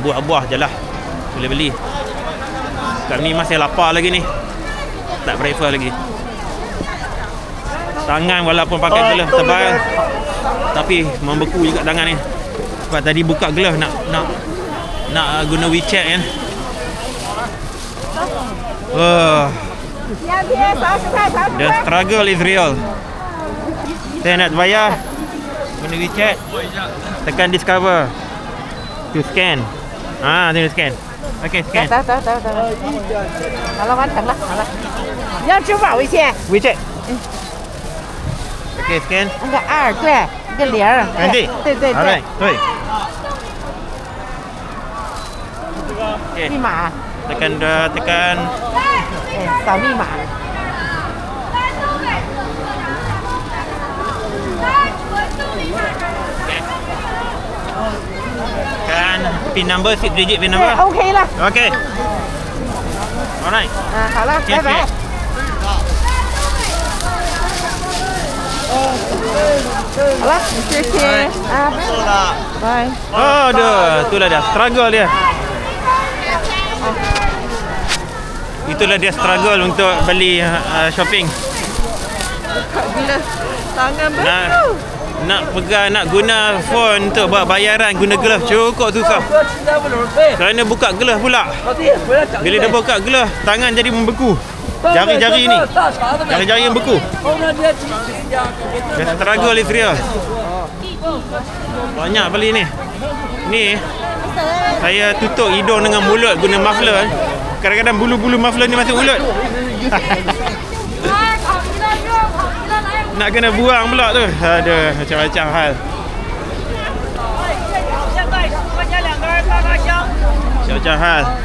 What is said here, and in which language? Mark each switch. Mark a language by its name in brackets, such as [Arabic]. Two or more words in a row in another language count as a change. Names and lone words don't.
[Malay] Buah-buah je lah boleh beli. Kat ni masih lapar lagi ni, tak breakfast lagi. Tangan walaupun pakai glove tebal tapi membeku juga tangan ni. Sebab tadi buka glove nak guna WeChat kan. [English] The struggle is real. [Malay] Saya nak bayar guna WeChat, tekan [English] discover to scan. [Malay] Tengok scan. Okay, scan. [Chinese] 走。好了，完成了，好了。你要支付宝、微信？ [English] WeChat. Okay, scan. [Chinese] 那个2，对，一个0。 [Malay] Nanti. [Chinese] 对。 [English] Alright, 对。Okay. [Chinese] 密码， [Malay] tekan [Chinese] 扫密码。 [English] kan pin number 6 digit pin number. [Chinese] OK 了。 [English] Okay. Alright. [Chinese] 好了，拜拜。好了，谢谢拜。 [Malay] Itulah dia struggle dia. Itulah dia struggle untuk beli shopping. Gila, tangan betul. Nak pegang, nak guna phone untuk buat bayaran guna glove cukup susah. Kerana buka glove pula. Bila dah buka glove, tangan jadi membeku. Jari-jari ni. Jari-jari yang beku. [English] The struggle is real. [Malay] Banyak beli ni. Ni saya tutup hidung dengan mulut guna muffler. Kadang-kadang bulu-bulu muffler ni masuk mulut. Nak kena buang pula tu. Aduh, macam-macam hal. Macam-macam hal.